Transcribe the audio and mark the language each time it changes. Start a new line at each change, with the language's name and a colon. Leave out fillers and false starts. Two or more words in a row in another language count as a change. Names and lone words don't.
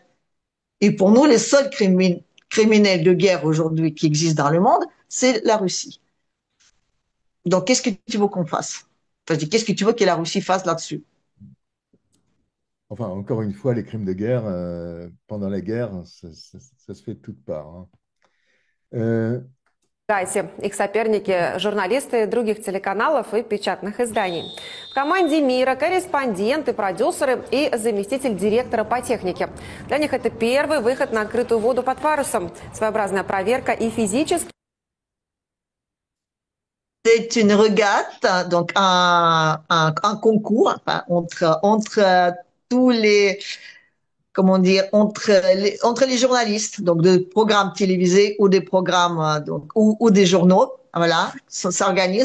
French: Et pour nous, les seuls criminels de guerre aujourd'hui qui existent dans le monde, c'est la Russie. Donc, qu'est-ce que tu veux qu'on fasse? Enfin, qu'est-ce que tu veux que la Russie fasse là-dessus? Enfin, encore une fois, les crimes de guerre, pendant la guerre, ça se fait de toutes parts. Hein. Euh,
Russian: Их соперники – журналисты других телеканалов и печатных изданий. В команде «Мира» корреспонденты, продюсеры и заместитель директора по технике. Для них это первый выход на открытую воду под парусом, своеобразная проверка и физически.
French: C'est une regate, donc un concours enfin, entre tous les, comment dire, entre les journalistes, donc de programmes télévisés ou des programmes donc, ou des journaux, voilà, ça s'organise.